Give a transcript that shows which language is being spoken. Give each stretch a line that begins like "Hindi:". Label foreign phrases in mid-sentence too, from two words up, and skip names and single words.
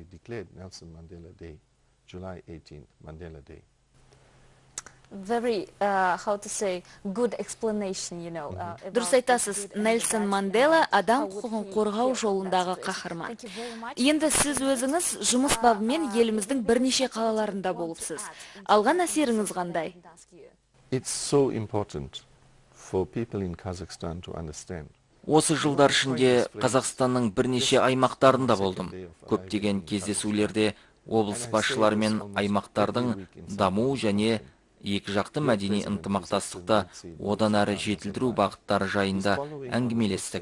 Kazakh: Дұрыс айтасыз, Нельсон Мандела адам құқығын қорғау жолындағы қаһарман. Енді сіз өзіңіз жұмыс бабымен еліміздің бірнеше қалаларында болыпсыз. Алған әсеріңіз қандай?
English: It's so important for people in Kazakhstan to understand.
Kazakh: Осы жылдар ішінде Қазақстанның бірнеше аймақтарында болдым. Көптеген кездесулерде облыс басшылары мен аймақтардың даму және екі жақты мәдени ынтымақтастықты одан әрі жетілдіру бағыттары жайында әңгімелестік.